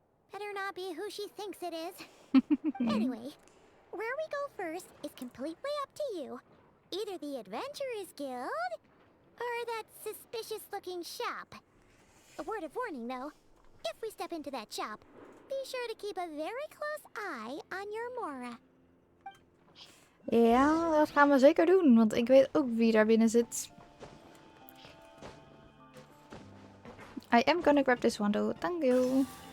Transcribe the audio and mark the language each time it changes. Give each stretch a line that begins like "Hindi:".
English: Better not be who she thinks it is. Anyway, where we go first is completely up to you. Either the Adventurers Guild, or that suspicious-looking shop. A word of warning, though. If we step into that shop, be sure to keep a very close eye on your Mora.
Dutch: ja, dat gaan we zeker doen, want ik weet ook wie daar binnen zit.
English: I am gonna grab this one though, thank you.